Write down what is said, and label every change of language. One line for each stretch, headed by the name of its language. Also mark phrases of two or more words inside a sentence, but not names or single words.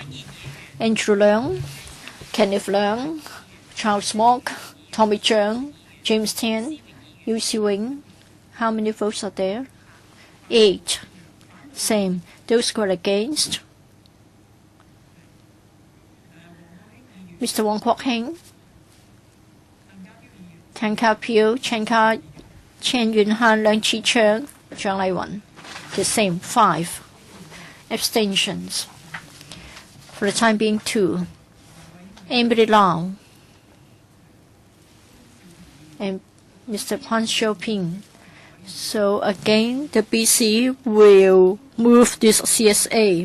English: Andrew Leung, Kenneth Leung, Charles Mock, Tommy Chung, James Tan, Yusi Wing. How many votes are there? 8. Same. Those who are against? Mr. Wang Kwok-hing, Tan Ka Piu, Chen Yunhan, Leung Chi-cheng, Zhang Laiwen. The same, 5. Abstentions. For the time being, 2. Emily Lau and Mr. Pan Xiaoping. So again, the BC will move this CSA.